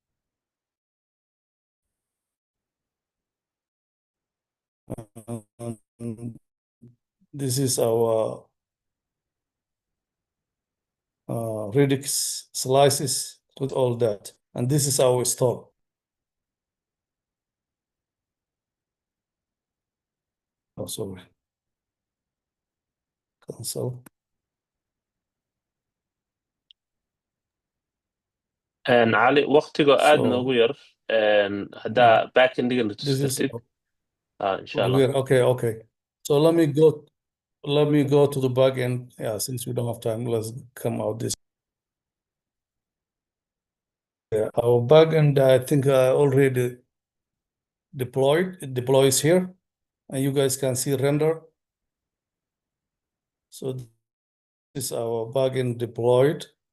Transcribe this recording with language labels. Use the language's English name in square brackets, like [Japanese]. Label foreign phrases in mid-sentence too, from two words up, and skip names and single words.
[English] This is our Redux slices with all that. And this is our store. Oh, sorry. Cancel. [Somali] cali waqtiga aad noogu yar haddaa backendiga na [English] This is [Somali] tusatid [Arabic] insha allah [English] weird. Okay. So let me go to the back end. Yeah, since we don't have time, let's come out this. Yeah, our back end, I think I already deployed. It deploys here, and you guys can see render. So this is our back end deployed.